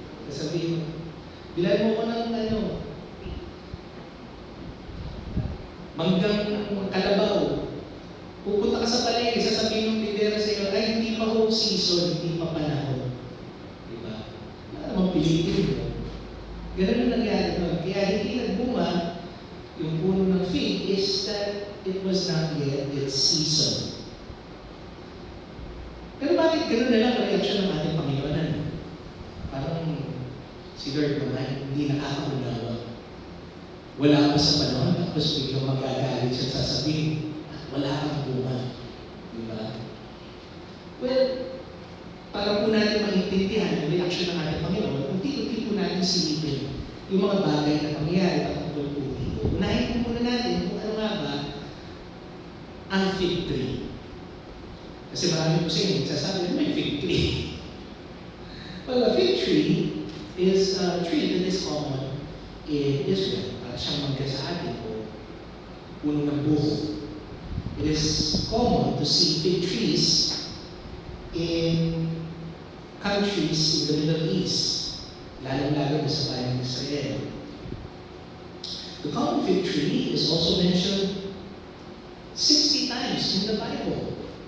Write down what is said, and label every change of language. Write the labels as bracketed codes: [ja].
[tl] Sasabihin mo, bilan mo ko ng manggang kalabaw. Pupunta ka sa palengke, sasabihin ng tindera sa iyo, ay hindi pa ho season, hindi pa panahon. Diba? Wala namang pilitin mo. Ganun ang nangyari doon. Kaya hindi nagbunga yung puno ng [en] fig is that it was not yet its season. [tl] Pero bakit ganun na lang ang reaksyon ng ating Panginoon? Parang si Lord naman, hindi nakakaunawa. Wala pa sa panahon, tapos biglang magagalit siya sasabihin, wala kang bunga. Diba? Well, para po natin maintindihan yung reaksyon ng ating Panginoon, unti-unti po natin silipin yung mga bagay na pangyayari patungkol po dito. Unahin po muna natin kung ano nga ba ang fig tree. Kasi marami po sa inyo nagsasabi, may fig tree. [en] Well, a fig tree is a tree that is common in Israel. [tl] Para siyang mangga sa atin o puno ng buho. [en] It is common to see fig trees in countries in the Middle East, [tl] lalong-lalo na sa bayan ng Israel. [en] The common fig tree is also mentioned 60 times in the Bible.